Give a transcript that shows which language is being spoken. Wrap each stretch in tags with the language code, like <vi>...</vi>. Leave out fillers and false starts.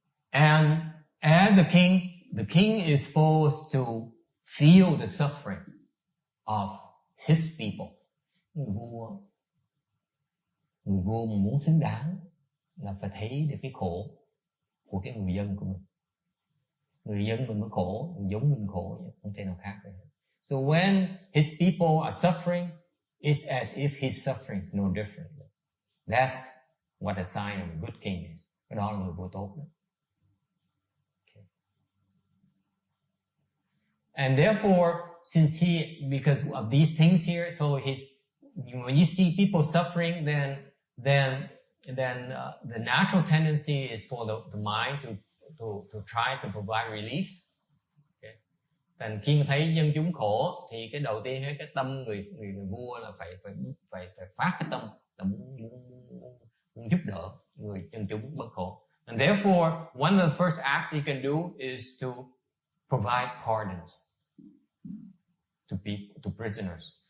<en>And as the king is supposed to feel the suffering of his people.</en> <vi>Người vua mà muốn xứng đáng là phải thấy được cái khổ của cái người dân của mình. Người dân mình mới khổ, giống mình khổ, không thể nào khác được.</vi> <en>So when his people are suffering, it's as if he's suffering no differently. That's what a sign of a good king is.</en> <vi>Cái đó là người vua tốt đó.</vi> <en>Okay. And therefore, because of these things here, so when you see people suffering, then the natural tendency is for the mind to try to provide relief. Okay.</en> <vi>Thành khi mà thấy dân chúng khổ thì cái đầu tiên cái tâm người vua là phải phát cái tâm là muốn giúp đỡ người dân chúng bất khổ.</vi> <en>And therefore, one of the first acts he can do is to provide pardons to people, to prisoners.</en>